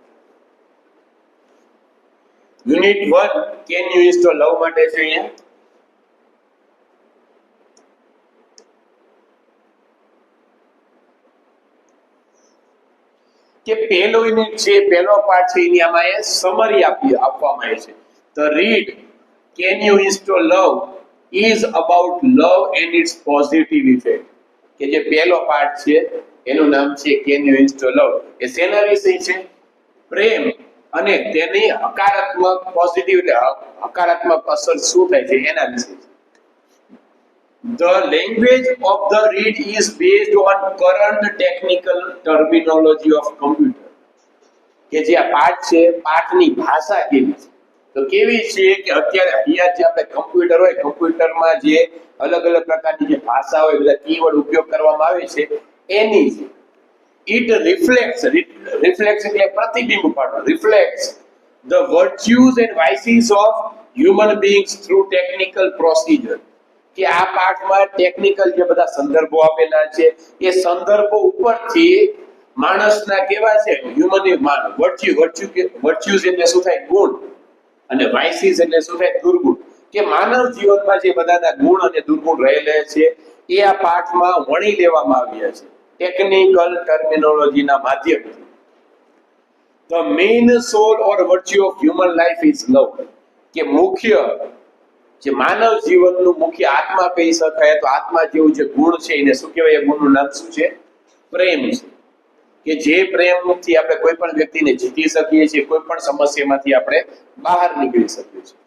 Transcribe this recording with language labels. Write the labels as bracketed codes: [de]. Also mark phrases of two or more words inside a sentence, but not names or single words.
[gu] યુનિટ 1 કેન યુ ઇન્સ્ટોલ લવ માટે છે અહીંયા. કે પહેલો યુનિટ છે, પહેલો પાર્ટ છે, એની આમાં એ સમરી આપવામાં આવે છે. [en] The read can you install love is about love and its positive effect. [gu] કે જે પહેલો પાર્ટ છે એનું નામ છે can you install love. એ શેના વિશે છે? પ્રેમ અને તેની હકારાત્મક પોઝિટિવ હકારાત્મક અસર શું થાય છે એના વિશે. [en] The language of the read is based on current technical terminology of computer. [gu] કે જે આ પાઠ છે, પાઠની ભાષા કેવી છે? તો કેવી છે કે અત્યારે અહીંયા જે આપણે કમ્પ્યુટર હોય, કમ્પ્યુટરમાં જે અલગ અલગ પ્રકારની જે ભાષા હોય, બધા કીવર્ડ ઉપયોગ કરવામાં આવે છે એની છે. [en] It reflects [gu] એટલે પ્રતિબિંબ પાડવું, [en] reflects the virtues and vices of human beings through technical procedure. [gu] કે આ પાઠમાં ટેકનિકલ જે બધા સંદર્ભો આપેલા છે એ સંદર્ભો ઉપરથી માણસના કેવા છે વર્ચ્યુઝ એટલે શું થાય? ગુણ, અને વાઇસીસ એટલે શું થાય? દુર્ગુણ. કે માનવ જીવનમાં જે બધાના ગુણ અને દુર્ગુણ રહેલા છે એ આ પાઠમાં વણી લેવામાં આવ્યા છે [en] technical terminologyના [gu] માધ્યમથી. [en] The main soul or virtue of human life is love. [gu] કે મુખ્ય જે માનવ જીવનનું મુખ્ય આત્મા કહી શકાય, તો આત્મા જેવું જે ગુણ છે એને શું કહેવાય? એ ગુણનું નામ શું છે? પ્રેમ છે. કે જે પ્રેમથી આપણે કોઈ પણ વ્યક્તિને જીતી શકીએ છીએ, કોઈ પણ સમસ્યામાંથી આપણે બહાર નીકળી શકીએ છીએ.